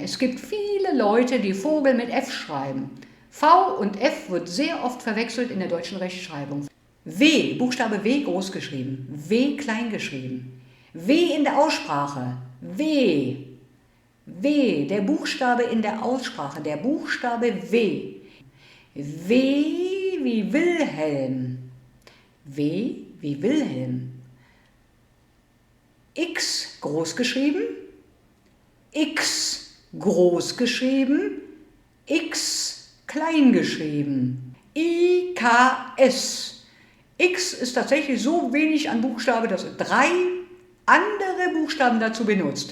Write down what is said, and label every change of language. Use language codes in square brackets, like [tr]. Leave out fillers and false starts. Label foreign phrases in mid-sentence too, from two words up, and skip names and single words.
[de] Es gibt viele Leute, die Vogel mit F schreiben. V und F wird sehr oft verwechselt in der deutschen Rechtschreibung. W, Buchstabe W groß geschrieben, W klein geschrieben. W in der Aussprache, W. W, der Buchstabe in der Aussprache, der Buchstabe W. W wie Wilhelm. W wie Wilhelm. X groß geschrieben, X groß geschrieben, X klein geschrieben. IKS. X ist tatsächlich so wenig an Buchstabe, dass 3 andere Buchstaben dazu benutzt.